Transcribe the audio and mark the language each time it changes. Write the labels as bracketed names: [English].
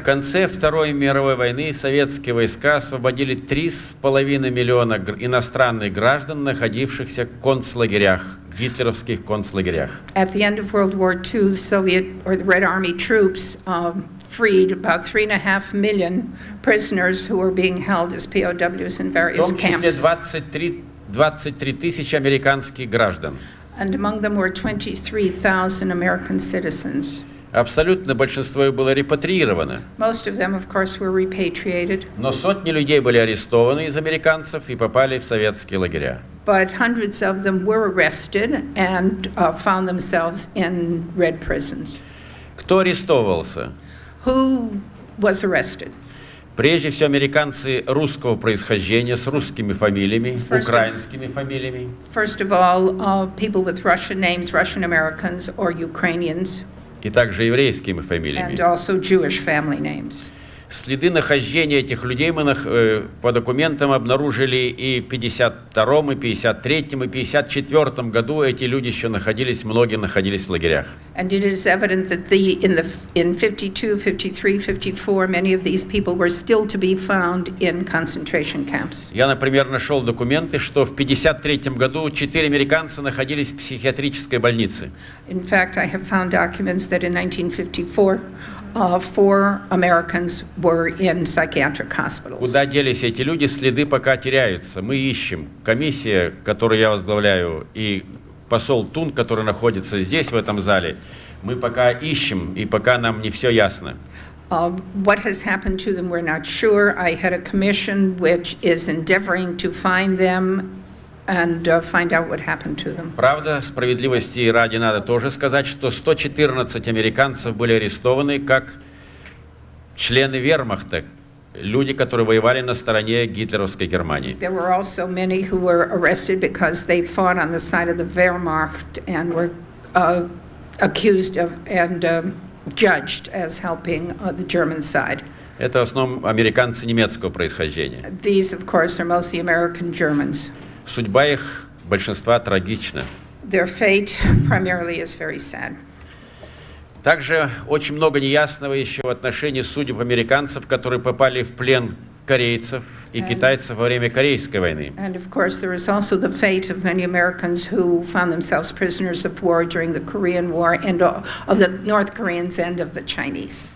[Russian] В конце Второй мировой войны советские войска освободили 3,5 миллиона иностранных граждан, находившихся в концлагерях, гитлеровских концлагерях. [English] At the end of World War II, the Soviet or the Red Army troops freed about 3.5 million prisoners who were being held as POWs in various [Russian] В том числе [English] camps. [Russian] 23 тысячи американских граждан. [English] And among them were 23,000 American citizens. [Russian] Абсолютно большинство их было репатриировано. [English] Most of them, of course, were repatriated, [Russian] Но сотни людей были арестованы из американцев и попали в советские лагеря. [English] but hundreds of them were arrested and found themselves in red prisons. [Russian] Кто арестовывался? [English] Who was arrested? [Russian] Прежде всего, американцы русского происхождения с русскими фамилиями, украинскими фамилиями. [English] First of all, people with Russian names, Russian Americans or Ukrainians, [Russian] И также еврейскими фамилиями. [English] and also Jewish family names. [Russian] Следы нахождения этих людей мы по документам обнаружили и в 52-м, и 53-м, и 54-м году эти люди еще находились, многие находились в лагерях. [English] And it is evident that in 52, 53, 54, many of these people were still to be found in concentration camps. [Russian] Я, например, нашел документы, что в 53-м году 4 американца находились в психиатрической больнице. [English] In fact, I have found documents that in 1954, 4 Americans were in psychiatric hospitals. [Russian] Куда делись эти люди, следы пока теряются. Мы ищем. Комиссия, которую я возглавляю, и посол Тун, который находится здесь, в этом зале, мы пока ищем, и пока нам не все ясно. [English] What has happened to them, we're not sure. I had a commission which is endeavoring to find them and find out what happened to them. [Russian] Правда, справедливости ради надо тоже сказать, что 114 американцев были арестованы как члены вермахта, люди, которые воевали на стороне гитлеровской Германии. [English] There were also many who were arrested because they fought on the side of the Wehrmacht and were accused of and judged as helping the German side. [Russian] Это в основном американцы немецкого происхождения. [English] These, of course, are mostly American Germans. [Russian] Судьба их большинства трагична. [English] Their fate primarily is very sad. [Russian] Также очень много неясного еще в отношении судеб американцев, которые попали в плен корейцев и китайцев во время Корейской войны. [English] And of course, there is also the fate of many Americans who found themselves prisoners of war during the Korean War and of the North Koreans and of the Chinese.